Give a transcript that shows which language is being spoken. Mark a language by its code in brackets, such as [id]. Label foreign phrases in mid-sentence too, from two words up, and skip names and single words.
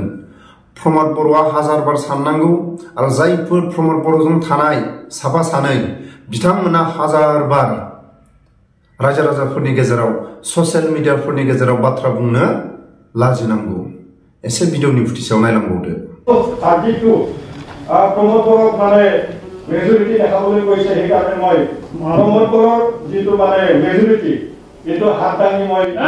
[brx] प्रमद बर'आ हाजार बार साननांगौ। आरो जायफोर प्रमद बर'जों थानाय साफा सानै, बिथांमोना हाजार बार रायजो राजाफोरनि गेजेराव, [en] social mediaफोरनि [brx] गेजेराव बाथ्रा बुंनो लाजिनांगौ। एसे भिडिअनि फुटेजाव नायलांबावदो। [as] প্ৰমদ বড়োক মানে মেজৰিটি देखाবলৈ গৈছে, সেইকাৰণে মই প্ৰমদ বড়োৰ যিটো মানে মেজৰিটি, কিন্তু হাত দাঙি মই